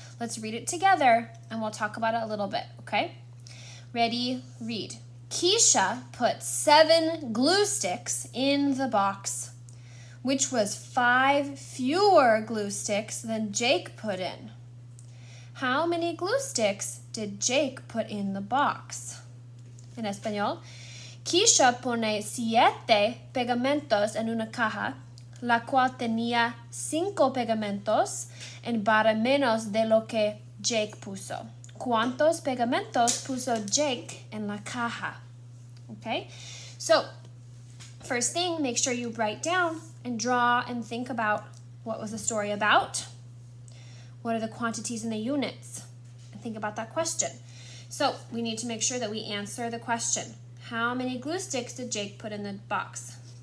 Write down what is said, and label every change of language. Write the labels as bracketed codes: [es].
[en] Let's read it together, and we'll talk about it a little bit, okay? Ready, read. Keisha put 7 glue sticks in the box, which was 5 fewer glue sticks than Jake put in. How many glue sticks did Jake put in the box? [es] En español, Keisha pone 7 pegamentos en una caja, la cual tenía 5 pegamentos en barra menos de lo que Jake puso. ¿Cuántos pegamentos puso Jake en la caja? [en] Okay, so first thing, make sure you write down and draw and think about what was the story about. What are the quantities and the units? And think about that question. So we need to make sure that we answer the question. How many glue sticks did Jake put in the box?